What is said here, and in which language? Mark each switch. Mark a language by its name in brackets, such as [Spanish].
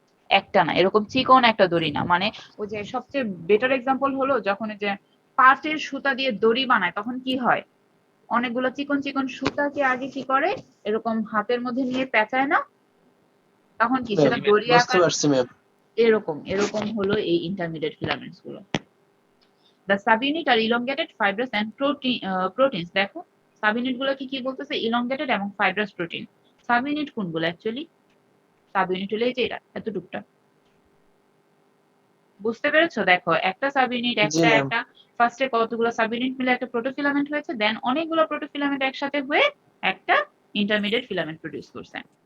[Bangla] একটা না, এরকম চিকন একটা দড়ি না, মানে ওই যে সবচেয়ে বেটার এক্সাম্পল হলো যখন এই যে পাটের সুতা দিয়ে দড়ি বানায় তখন কি হয়, অনেকগুলো চিকন চিকন সুতাকে আগে কি করে এরকম হাতের মধ্যে নিয়ে পেঁচায় না, তখন কি সেটা দড়ি বুঝতে আকার, পারছি ম্যাম। এরকম এরকম হলো এই ইন্টারমিডিয়েট ফিলামেন্টস গুলো। [English] The subunit are elongated, fibrous and proteins. [Bangla] দেখো সাবইউনিট গুলো কি কি বলতেছে, elongated এবং fibrous protein। সাবইউনিট কোনগুলো অ্যাকচুয়ালি? সাবইউনিট হলো এই যে এটা এতটুকটা, বুঝতে পেরেছো? দেখো একটা সাব ইউনিট জি একটা ম্যাম। একটা ফার্স্টে কতগুলো সাব ইউনিট মিলে একটা প্রোটোফিলামেন্ট হয়েছে, দেন অনেকগুলো প্রোটোফিলামেন্ট একসাথে হয়ে একটা ইন্টারমিডিয়েট ফিলামেন্ট প্রডিউস করছে।